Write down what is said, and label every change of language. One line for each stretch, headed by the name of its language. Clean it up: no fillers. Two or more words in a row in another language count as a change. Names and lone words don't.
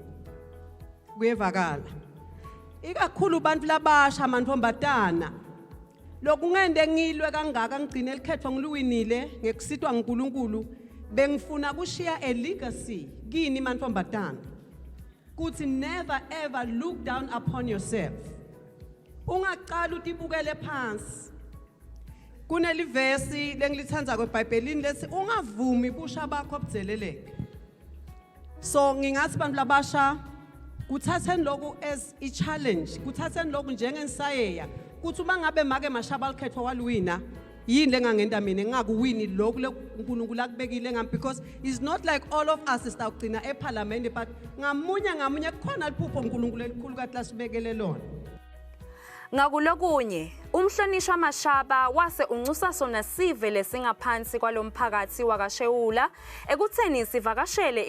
Swati: Kuyevakala. Ikakhulu bantu labasha amantombazana. Lokungende ngilwe kangaka ngigcine likhetho ngiluwinile ngekusitwa nguNkulunkulu bengifuna kushiya
English: a legacy
Swati: kini mantombazana. Kuthi
English: never ever look down upon yourself.
Swati: Ungaqala utibukele phansi. Kunelivesi lengilithandza kweBhayibhelini lethi ungavumi busha bakho obudzeleleke. So ngingathi bantu labasha kuthatheni lokhu
English: as a challenge,
Swati: kuthatheni lokhu njengensayeya kuthi uma ngabe make mashaba likhetho waluwina yini lengangenda mina ngingakuwini lokhu uNkulunkulu akubekile ngami
English: because it's not like all of us
Swati: sitawugcina eParliament but ngamunye kukhona liphupho uNkulunkulu elikhulu kathi lasibekele lona. Ngakulokunye umhlonishwa Mashaba wase uncusa sona sive lesingaphansi kwalomphakathi wakashewula ekutheni sivakashele